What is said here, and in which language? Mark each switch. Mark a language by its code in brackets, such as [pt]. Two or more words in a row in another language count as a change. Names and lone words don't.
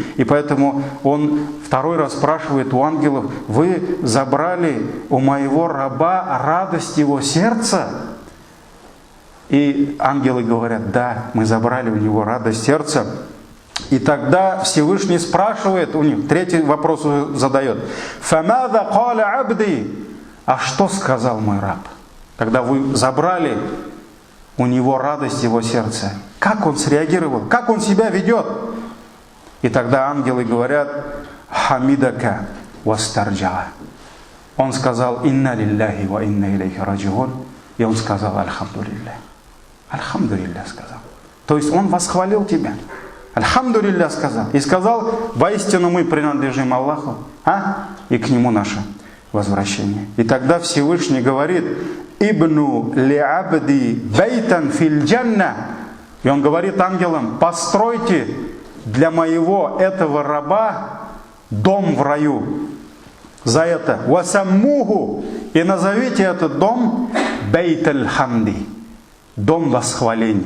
[ru] И поэтому Он второй раз спрашивает у ангелов: вы забрали у моего раба радость его сердца? И ангелы говорят: да, мы забрали у него радость сердца. И тогда Всевышний спрашивает у них, третий вопрос задает: [ar] «فماذا قال عبدي», [ru] а что сказал мой раб, когда вы забрали у него радость его сердца? Как он среагировал? Как он себя ведет? И тогда ангелы говорят: [ar] «حمدك واسترجع». [ru] Он сказал: [ar] «إنا لله وإنا إليه راجعون». [ru] И он сказал: «Альхамдулилля». «Альхамдулилля» сказал. То есть он восхвалил тебя. «Альхамдулилля» сказал. И сказал: воистину мы принадлежим Аллаху, и к Нему наше возвращение. И тогда Всевышний говорит: [ar] «ابنوا لعبدي بيتا في الجنة». [ru] И он говорит ангелам: постройте для моего этого раба дом в раю. За это «Васаммуху», и назовите этот дом [ar] «بيت الحمد», [ru] дом восхваления.